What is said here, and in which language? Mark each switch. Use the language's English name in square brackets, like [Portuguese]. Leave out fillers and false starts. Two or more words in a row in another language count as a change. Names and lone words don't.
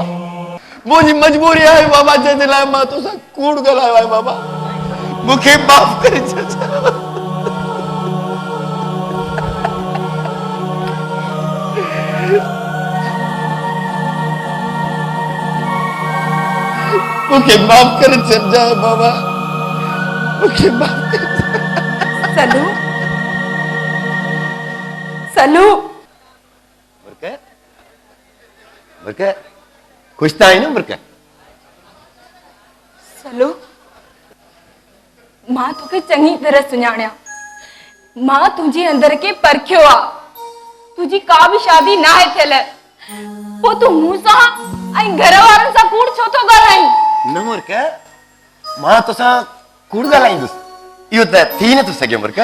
[Sindhi] मुंहिंजी मजबूरी आहे बाबा जंहिंजे लाइ मां तोसां कूड़ ॻाल्हायो आहे बाबा मूंखे माफ़ करे छॾिजांइ। मूंखे माफ़ करे छॾिजांइ बाबा मूंखे माफ़ करे। सलू सलू मुर्के खुश त आई न मुर्के। सलू मां तोखे चङी तरह सुञाणिया। मां तुंहिंजे अंदर के परखियो आ। तुंहिंजी का बि शादी ना आहे थियल। पोइ तूं मूं सां ऐं घर वारनि सां कूड़ छो थो ॻाल्हाईं? न मुर्के मां तोसां कूड़ ॻाल्हाईंदुसि इहो त थी नथो सघे मुर्के।